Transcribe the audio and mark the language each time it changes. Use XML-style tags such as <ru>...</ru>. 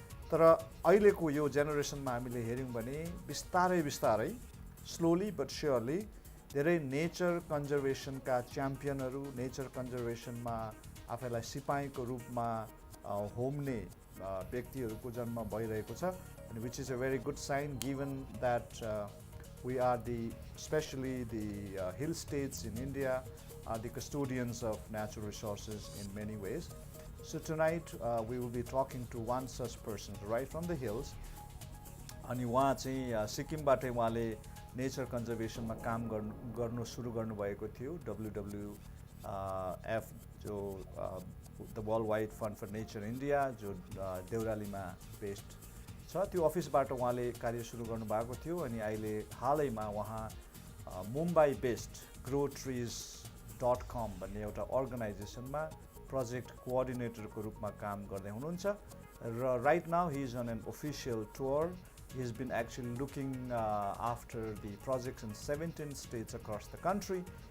<ne>तर अहिलेको यो जेनेरेसनमा हामीले हेर्यौं भने बिस्तारै स्लोली बट श्योरली धेरै नेचर कन्जर्भेसनका च्याम्पियनहरू नेचर कन्जर्भेसनमा आफैलाई सिपाहीको रूपमा होम्ने व्यक्तिहरूको जन्म भइरहेको छ.</ne> <en>And which is a very good sign given that we are especially the hill states in India are the custodians of natural resources in many ways. So tonight we will be talking to one such person right from the hills.</en> <ne>अनि उहाँ चाहिँ सिक्किमबाटै उहाँले nature कन्जर्भेसनमा काम गर्नु सुरु गर्नुभएको थियो. WWF जो the world wide fund for nature India जो देउरालीमा बेस्ड छ त्यो अफिसबाट उहाँले कार्य सुरु गर्नुभएको थियो. अनि अहिले हालैमा उहाँ मुम्बई बेस्ड growtrees.com भन्ने एउटा अर्गनाइजेसनमा प्रोजेक्ट कोअर्डिनेटरको रूपमा काम गर्दै हुनुहुन्छ.</ne> <en>र right now he is on an official tour. He's been actually looking after the projects in 17 states across the country.</en>